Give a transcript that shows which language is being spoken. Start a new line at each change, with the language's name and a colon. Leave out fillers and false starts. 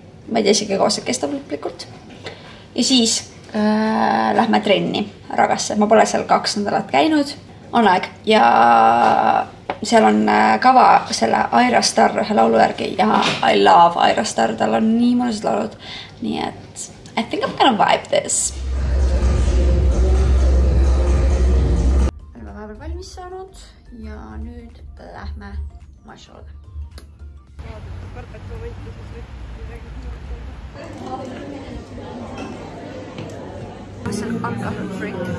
Estonian: Ma ei tea isegi kaua see kestab lõplikult. Ja siis lähme trenni Ragasse. Ma pole seal 2 nädalat käinud. On aeg. Ja seal on kava selle Aira Star ühe laulu järgi ja I love Aira Star. Tal on nii mõnusad laulud.
English: Nii et I think I'm gonna vibe this.
Estonian: Oleme vahepeal valmis saanud ja nüüd lähme mašole. See on alcohol free.